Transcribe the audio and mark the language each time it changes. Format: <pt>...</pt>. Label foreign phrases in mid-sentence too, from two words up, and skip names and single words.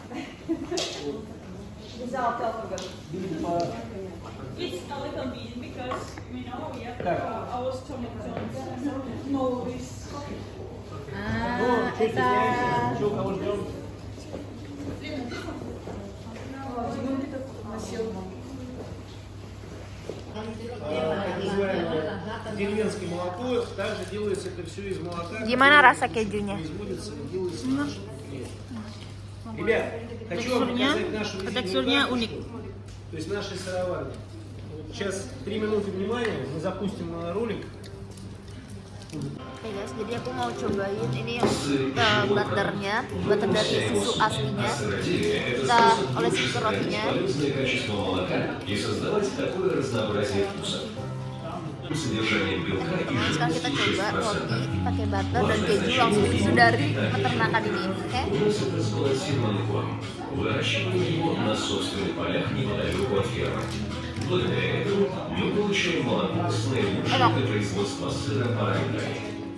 <ru>Берите по...</ru> <en>It's a little bit because, you know, we have</en> <ru>Так.</ru> <en>our stomach don't know this.</en> <ru>Ну, что стесняемся, что кого ждем? Так называемое деревенское молоко, также делается это все из молока.</ru> <id>Gimana rasa kejunya?</id> <ru>Производится и делается в нашем предприятии. Ребят, хочу вам показать нашу</ru> <id>Teksturnya</id> <ru>визитную</ru> <id>unik.</id> <ru>карточку, то есть нашей сыроварни. Вот сейчас 3 минуты внимания, мы запустим ролик.</ru> <id>Oke guys, jadi aku mau cobain ini butternya, butter dari susu aslinya. Kita olesin ke rotinya.</id> <ru>Качество молока и создавать такое разнообразие вкусов. Содержание белка и</ru> <id>Nah, sekarang kita coba</id> <ru>жиров</ru> <id>roti pakai butter dan keju langsung susu dari peternakan ini. Oke?</id> <ru>это сбалансированный корм. Выращиваем его на собственных полях неподалеку от фермы. Благодаря этому мы получаем молоко с наилучшим для производства сыра параметрами.</ru>